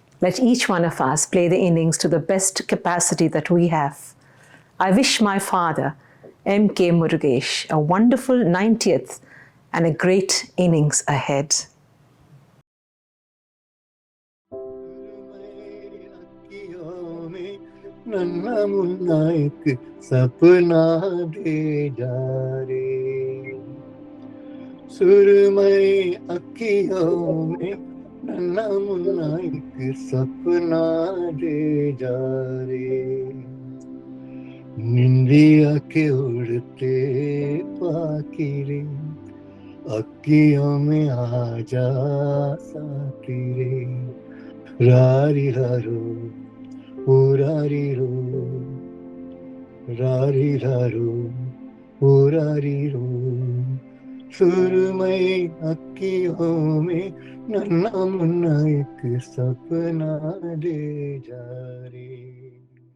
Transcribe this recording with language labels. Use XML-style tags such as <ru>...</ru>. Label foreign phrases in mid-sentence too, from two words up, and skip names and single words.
<en>Let each one of us play the innings to the best capacity that we have. I wish my father, MK Murugesh, a wonderful 90th and a great innings ahead.</en> <hi>नन्ना मुन्ना एक सपना दे जा रे सुरमई अखियों में नन्ना मुन्ना एक सपना दे जा रे निंदिया के उड़ते पाखी रे अखियों में आजा साथी रे रारी रारो उरारिरो, रारिरारो, उरारिरो, सुरमई अखियों में नन्ना मुन्ना एक सपना दे जा रे.</hi>